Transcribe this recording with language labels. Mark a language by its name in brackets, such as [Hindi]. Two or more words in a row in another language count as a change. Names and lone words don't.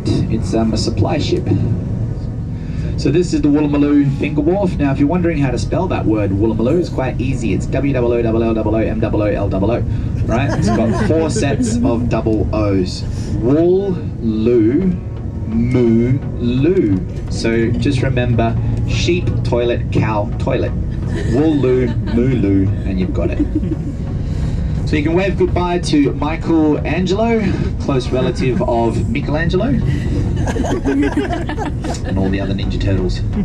[English] It's a supply ship. So this is the Woolloomooloo Finger Wharf. Now if you're wondering how to spell that word Woolloomooloo, it's quite easy. It's W-O-O-L-L-O-M-O-O-L-O-O, right? It's got 4 sets of double O's. Wool, loo, moo, loo. So just remember, sheep, toilet, cow, toilet. Wool, loo, moo, loo, and you've got it. So you can wave goodbye to Michelangelo, close relative of Michelangelo, and all the other Ninja Turtles.